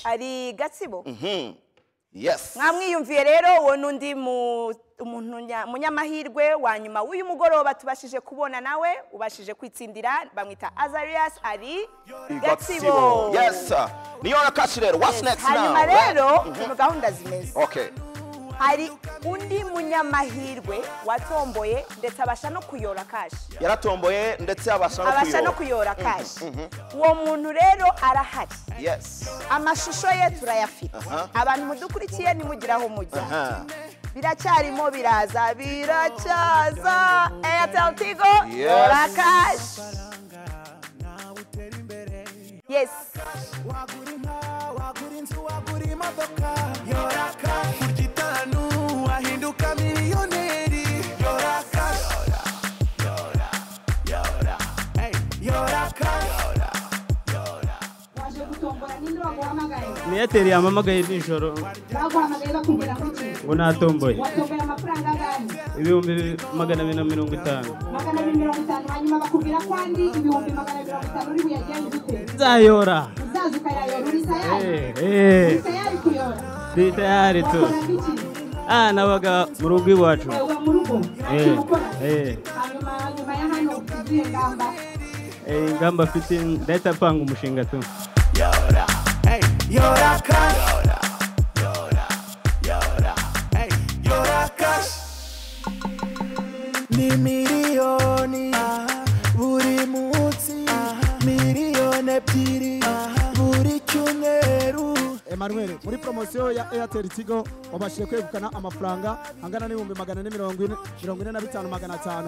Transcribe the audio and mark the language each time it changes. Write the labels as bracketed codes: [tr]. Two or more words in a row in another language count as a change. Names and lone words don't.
[rw] Ari Gatsibo. Yes. Mwamwiyumviye rero uwo nundi munyamahirwe wa nyuma w'uyu mugoroba tubashije kubona nawe ubashije kwitsindira bamwita Azarias ari Gatsibo. Yes. Niyo kashi rero. [en] What's next now? [rw] Hanyuma rero mu gahunda zimeze. Okay. Hari undi munyamahirwe watomboye ndetse abasha no kuyora kashi. Yaratomboye ndetse abasha no kuyora kashi. Uwo muntu rero arahari. Yes. Amashusho ye turayafite. Abantu mudukurikiye nimugiraho mujya. Biracyarimo biraza biracyaza. Airtel Tigo yora kashi. Yes. Wahinduka miliyoneri. Yora cash. Yora cash. Waje gutombora ninde waguhamagaye? Ni Airtel yamamagaye nijoro. Baguhamagaye bakubwira ngo iki? Ngo natomboye. Watomboye amafaranga angana? 250. 250 hanyuma bakubwira ko andi 250 uri buyajyane gute? Zayora. Uzaza ukayayora uri tayari? Uri tayari kuyora? Ndi tayari tu. Nabaga mu rugo iwacu. Mu rugo? Hanyuma ya hano ugiye ngamba? Ingamba afite ndahita apanga umushinga tu. Yora. Yora cash. Yora cash. Ni miliyoni buri munsi. Miliyoni ebyiri buri cyumweru. Emmanuel, muri promotion ya Airtel Tigo wabashije kwegukana amafaranga angana n'ibihumbi 445,500.